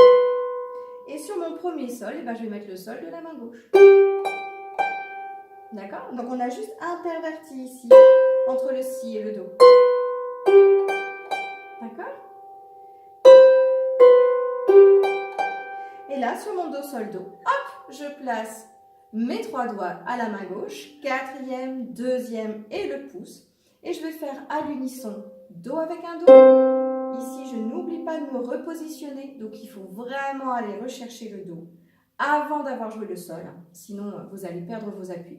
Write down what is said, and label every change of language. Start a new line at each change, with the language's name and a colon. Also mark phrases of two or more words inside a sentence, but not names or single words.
French: Et sur mon premier sol, eh ben, je vais mettre le sol de la main gauche. D'accord? Donc on a juste interverti ici, entre le si et le do. D'accord? Et là, sur mon do, sol, do, hop, je place mes 3 doigts à la main gauche, 4e, 2e et le pouce. Et je vais faire à l'unisson do avec un do. Ici, je n'oublie pas de me repositionner, donc il faut vraiment aller rechercher le do avant d'avoir joué le sol, sinon vous allez perdre vos appuis.